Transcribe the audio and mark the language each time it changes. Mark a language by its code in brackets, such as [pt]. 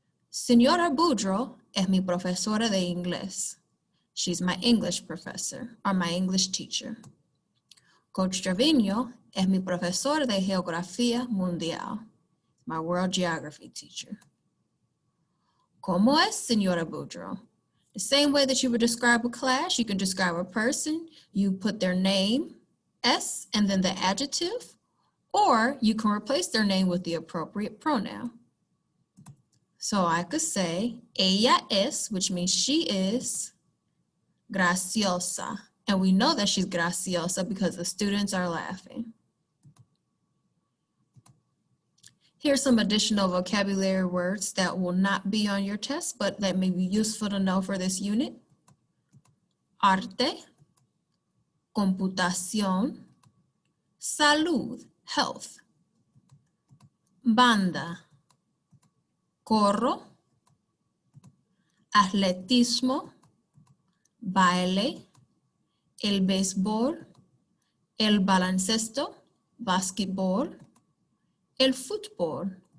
[es] Señora Boudreau es mi profesora de inglés. [en] She's my English professor or my English teacher. [es] Coach Trevino es mi profesor de geografía mundial, [en] my world geography teacher. [es] ¿Cómo es, Señora Boudreau? [en] The same way that you would describe a class, you can describe a person. You put their name, S, and then the adjective, or you can replace their name with the appropriate pronoun. So I could say, [es] ella es, [en] which means she is, graciosa. And we know that she's graciosa because the students are laughing. Here's some additional vocabulary words that will not be on your test, but that may be useful to know for this unit. [es] Arte, computación, salud, health, banda, corro, atletismo, baile, el béisbol, el baloncesto, basketball, el fútbol